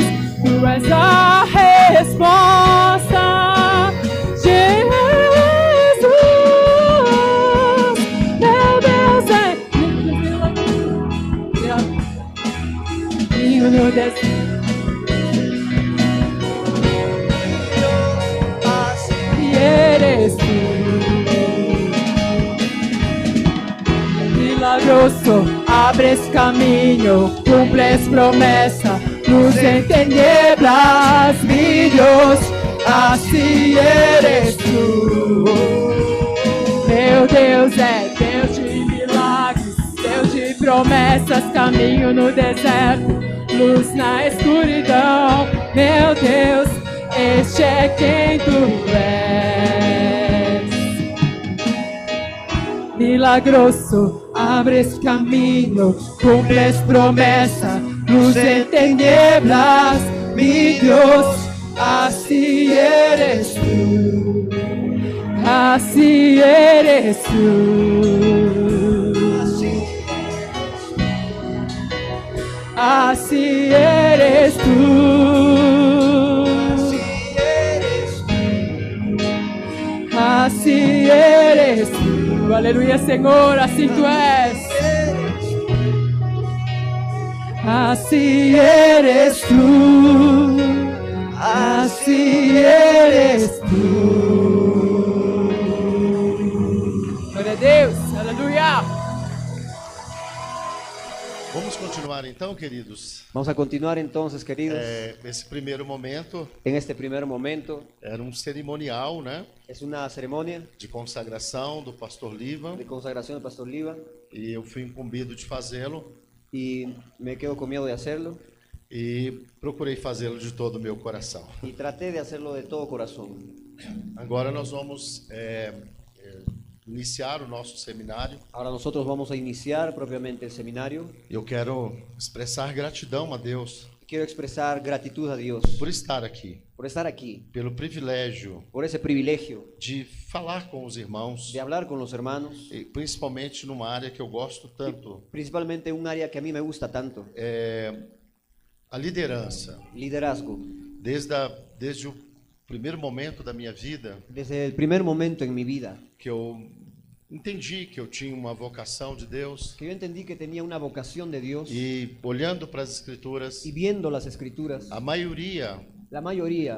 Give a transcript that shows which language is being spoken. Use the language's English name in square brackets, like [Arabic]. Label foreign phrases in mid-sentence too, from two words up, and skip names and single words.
[Portuguese] Tu és a resposta, Jesus. Meu Deus é no deserto. [Spanish] E eres tu. [Portuguese] Milagroso, abres caminho, cumples promessa, luz em [Spanish] tinieblas, mi [Portuguese] Deus, assim [Spanish] eres tu. [Portuguese] Meu Deus é Deus de milagres, Deus de promessas, caminho no deserto, luz na escuridão. Meu Deus, este é quem tu és. Milagroso, abres caminho, cumples promessa, luz em [Spanish] tinieblas, mi [Portuguese] Deus, assim [Spanish] eres tu. Assim eres tu. Assim eres tu. Assim eres tu. [Portuguese] Aleluia, Senhor, assim tu és. [Spanish] Assim eres tu. Assim eres tu. [Portuguese] Glória a Deus, aleluia. Vamos continuar então, queridos. [Spanish] Vamos a continuar entonces, queridos. [Portuguese] Esse primeiro momento [Spanish] En este primer momento [Portuguese] era um cerimonial, né, [Spanish] es una ceremonia [Portuguese] de consagração do pastor Liva, [Spanish] de consagración del pastor Liva [Portuguese] e eu fui incumbido de fazê-lo [Spanish] y me quedo con miedo de hacerlo [Portuguese] e procurei fazê-lo de todo o meu coração. [Spanish] y traté de hacerlo de todo corazón. [Portuguese] Agora nós vamos iniciar o nosso seminário. [Spanish] Ahora nosotros vamos a iniciar propiamente el seminario. [Portuguese] Eu quero expressar gratidão a Deus [Spanish] Quiero expresar gratitud a Dios [Portuguese] por estar aqui, [Spanish] por estar aquí, [Portuguese] pelo privilégio [Spanish] por ese privilegio [Portuguese] de falar com os irmãos, [Spanish] de hablar con los hermanos, [Portuguese] e principalmente numa área que eu gosto tanto, [Spanish] principalmente un área que a mí me gusta tanto, [Portuguese] a liderança. [Spanish] liderazgo. [Portuguese] Desde o primeiro momento da minha vida, [Spanish] Desde el primer momento en mi vida, [Portuguese] que eu entendi que eu tinha uma vocação de Deus, [Spanish] que yo entendí que tenía una vocación de Dios [Portuguese] e olhando para as Escrituras, [Spanish] y viendo las escrituras, [Portuguese] a maioria [Spanish] la mayoría